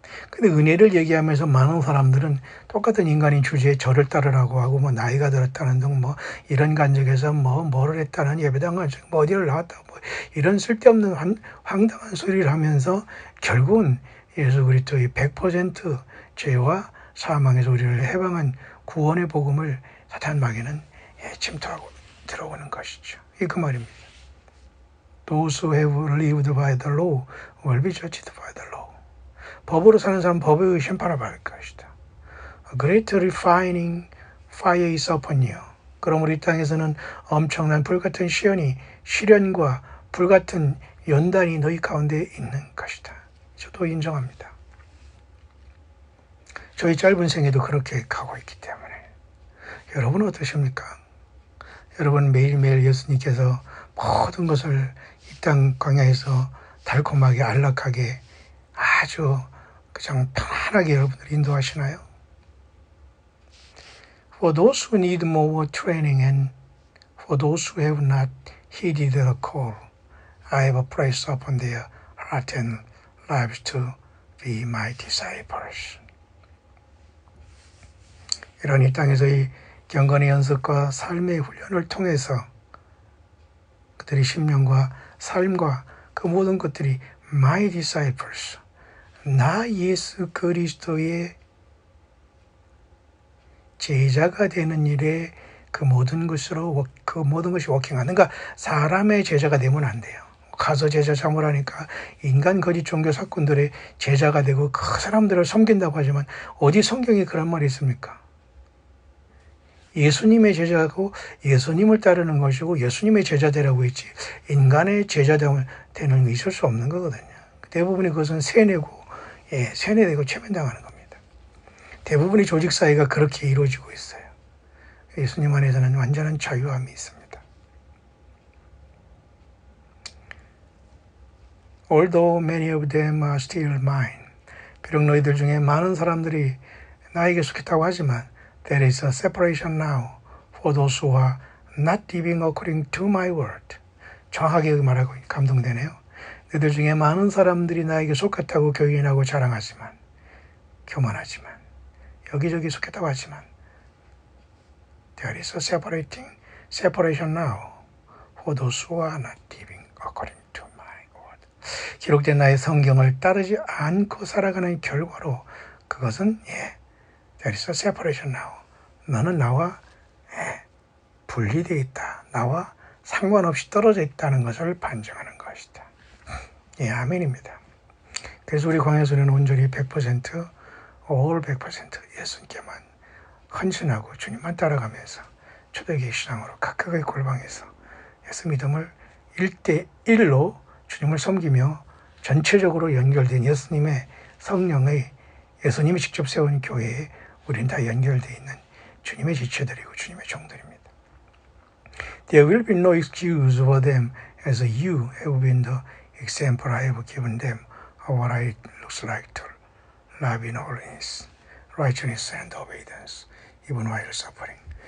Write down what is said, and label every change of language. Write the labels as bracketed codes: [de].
[ko] 근데 은혜를 얘기하면서 많은 사람들은 똑같은 인간인 주제에 저를 따르라고 하고 뭐 나이가 들었다는 등 뭐 이런 간적에서 뭐를 했다는 예배당 간적 뭐 어디를 나왔다 뭐 이런 쓸데없는 황당한 소리를 하면서 결국은 예수 그리스도의 100% 죄와 사망에서 우리를 해방한 구원의 복음을 사탄 마귀는 침투하고 들어오는 것이죠. 이 그 말입니다. [en] Those who have lived by the law will be judged by the law. [ko] 법으로 사는 사람은 법에 의해 심판을 받을 것이다. [en] A great refining fire is upon you. [ko] 그러므로 이 땅에서는 엄청난 불같은 시련과 불같은 연단이 너희 가운데 있는 것이다. 저도 인정합니다. 저희 짧은 생애도 그렇게 가고 있기 때문에. 여러분은 어떠십니까? 여러분 매일매일 예수님께서 모든 것을 이 땅 광야에서 달콤하게 안락하게 아주 그냥 편안하게 여러분들 인도하시나요? [en] For those who need more training and for those who have not heeded the call, I have placed upon their heart and lives to be my disciples. [ko] 이런 이 땅에서의 경건의 연습과 삶의 훈련을 통해서 그들의 심령과 삶과 그 모든 것들이 [en] my disciples, [ko] 나 예수 그리스도의 제자가 되는 일에 그 모든 것이 워킹하는, 그러니까 사람의 제자가 되면 안 돼요. 가서 제자 삼으라니까 인간 거짓 종교 사건들의 제자가 되고 그 사람들을 섬긴다고 하지만 어디 성경에 그런 말이 있습니까? 예수님의 제자고 예수님을 따르는 것이고 예수님의 제자 되라고 했지 인간의 제자 되는 게 있을 수 없는 거거든요. 대부분이 그것은 세뇌되고 최면당하는 겁니다. 대부분의 조직 사회가 그렇게 이루어지고 있어요. 예수님 안에서는 완전한 자유함이 있습니다. [en] Although many of them are still mine. [ko] 비록 너희들 중에 많은 사람들이 나에게 속했다고 하지만 [en] There is a separation now for those who are not living according to my word. [ko] 정확하게 말하고 감동되네요. 너희들 중에 많은 사람들이 나에게 속했다고 교인하고 자랑하지만 교만하지만 여기저기 속했다고 하지만 [en] There is a separating separation now for those who are not living according to my word. [ko] 기록된 나의 성경을 따르지 않고 살아가는 결과로 그것은 [en] there is a separation now. [ko] 너는 나와 분리되어 있다. 나와 상관없이 떨어져 있다는 것을 반증하는 것이다. 아멘입니다. 그래서 우리 광야소리는 온전히 100% all 100% 예수님께만 헌신하고 주님만 따라가면서 초대교회 신앙으로 각각의 골방에서 예수 믿음을 1대1로 주님을 섬기며 전체적으로 연결된 예수님의 성령의 예수님이 직접 세운 교회에 우리는 다 연결되어 있는 주님의 지체들이고 주님의 종들입니다. [en] There will be no excuse for them as you have been the example I have given them of what it looks like to love in holiness, righteousness and obedience, even while suffering.